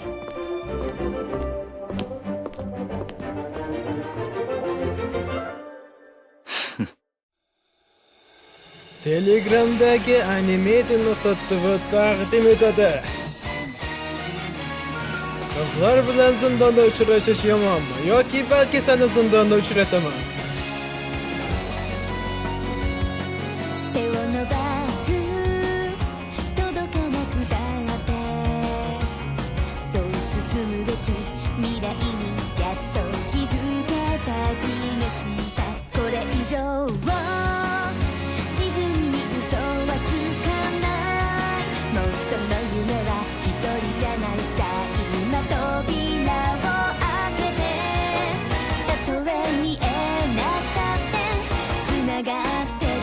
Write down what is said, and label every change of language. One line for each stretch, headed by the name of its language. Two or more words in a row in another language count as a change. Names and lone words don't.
Uzbek: Telegramdagi animate.tv taqdim etadi. Qizlar bilan zindonda uchrashish yomonmi yoki balki seni zindonda uchrataman?
Japanese: 手を伸ばす届かなくたってそう進むべき未来にやっと気づけた気がしたこれ以上自分に嘘はつかないもうその夢は一人じゃないさ今扉を開けてたとえ見えなかったつながって